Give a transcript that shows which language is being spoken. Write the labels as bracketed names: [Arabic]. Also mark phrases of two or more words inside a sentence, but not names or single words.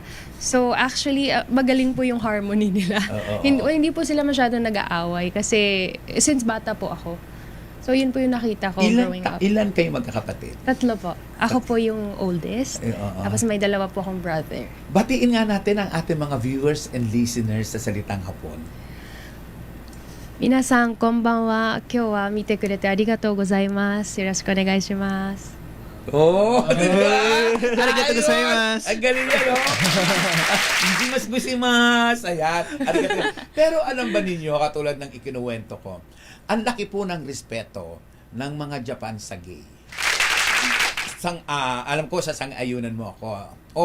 [Filipino] So, actually, magaling po yung harmony nila. Hindi po sila masyadong nag-aaway kasi since bata po ako. So, yun po yung nakita ko growing up. Ilan kayo magkakapatid? 3 po. Ako po yung oldest. Tapos may 2 po akong brother. Batiin nga natin ang ating mga [English] viewers and listeners [Filipino] sa salitang Hapon. [Japanese] 皆さんこんばんは。今日は見てくれてありがとうございます。よろしくお願いします。 [Filipino] Oh, diba? [Japanese] ありがとうございます. [Filipino] Ang galing yan, oh. Mas gusimas. Ayan. Arigatou. Pero alam ba ninyo, katulad ng ikinuwento ko, ang laki po ng respeto ng mga Japan sa gay. Alam ko, sa sang-ayunan mo ako.